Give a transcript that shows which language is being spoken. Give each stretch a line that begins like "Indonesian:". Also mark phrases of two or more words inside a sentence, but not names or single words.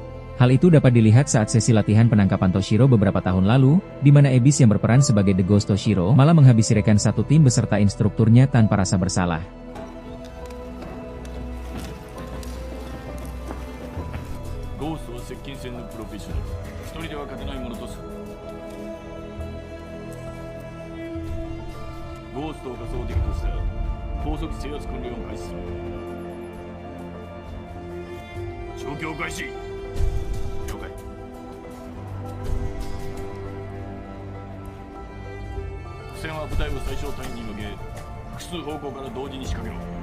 Indonesian: Hal itu dapat dilihat saat sesi latihan penangkapan Toshiro beberapa tahun lalu, di mana Abyss yang berperan sebagai The Ghost Toshiro malah menghabisi rekan satu tim beserta instrukturnya tanpa rasa bersalah.
Japanese: Ghost は接近戦のプロフェッショナル。一人では勝てないものとする。ゴーストを仮想敵としたら高速制圧訓練を開始する。状況開始。作戦は部隊を最小単位に向け、複数方向から同時に仕掛けろ。